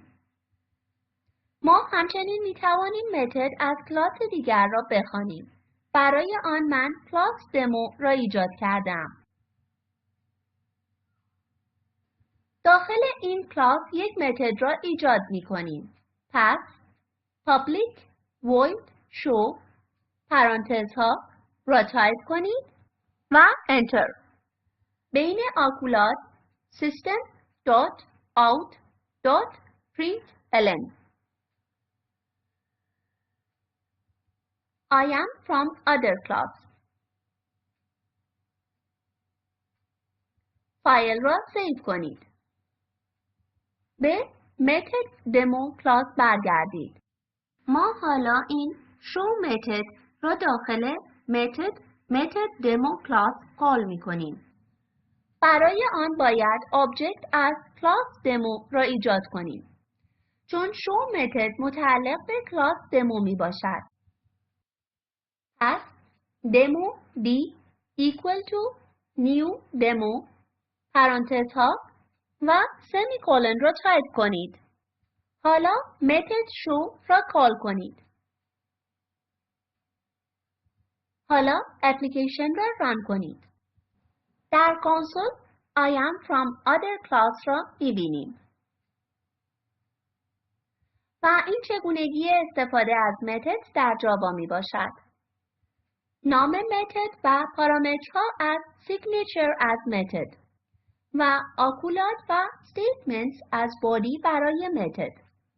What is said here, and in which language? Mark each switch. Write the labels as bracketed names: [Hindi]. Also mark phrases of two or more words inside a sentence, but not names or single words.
[Persian] ما همچنین می‌توانیم متد از کلاس دیگر را بخوانیم. برای آن من کلاس دمو را ایجاد کردم. داخل این کلاس یک متد را ایجاد می‌کنیم. پس [English] public void show [Persian] پرانتزها را تایپ کنید و انتر. بین آکولات [English] system dot out dot println I am from other class. [Persian] فایل را سیو کنید. به [English] method demo [Persian] کلاس برگردید. ما حالا این [English] show method [Persian] را داخل [English] method demo [Persian] کلاس کال می کنیم. برای آن باید آبجکت از کلاس demo را ایجاد کنیم. چون [English] show method [Persian] متعلق به کلاس demo می باشد. پس [English] demo d equal to new demo [Persian] پرانتزها و سمیکولن را تایپ کنید. حالا [English] method show [Persian] را کال کنید. حالا اپلیکیشن را ران کنید. در کنسول [English] I am from other class [Persian] را می‌بینیم. و این چگونگی استفاده از متد در جاوا می باشد. نام متد و پارامترها از signature از متد و آکولات و statements از body برای متد.